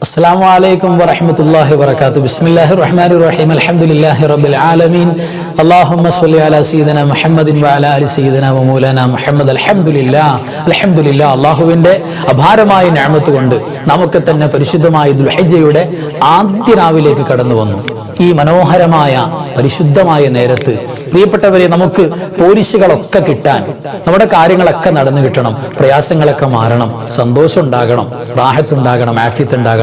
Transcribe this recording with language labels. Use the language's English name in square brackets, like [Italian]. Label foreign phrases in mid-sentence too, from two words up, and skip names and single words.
[Arabic] السلام عليكم ورحمة الله وبركاته. بسم الله الرحمن الرحيم. الحمد لله رب العالمين. اللهم صل على سيدنا محمد وعلى آل سيدنا ومولانا محمد. الحمد لله. [Malayalam] അള്ളാഹുവിന്റെ അപാരമായ നിഅമത്ത് കൊണ്ട് നമുക്ക് തന്നെ പരിശുദ്ധമായ ദുൽഹിജ്ജയുടെ ആദ്യ രാവിലേക്ക് കടന്നു വന്നു. ഈ മനോഹരമായ പരിശുദ്ധമായ നേരത്ത് പ്രിയപ്പെട്ടവരെ, നമുക്ക് പോരിശുകളൊക്കെ കിട്ടാൻ, നമ്മുടെ കാര്യങ്ങളൊക്കെ നടന്നു കിട്ടണം, പ്രയാസങ്ങളൊക്കെ മാറണം, സന്തോഷം ഉണ്ടാകണം, റാഹത്തുണ്ടാകണം, ആഫിയത്ത് ഉണ്ടാകണം.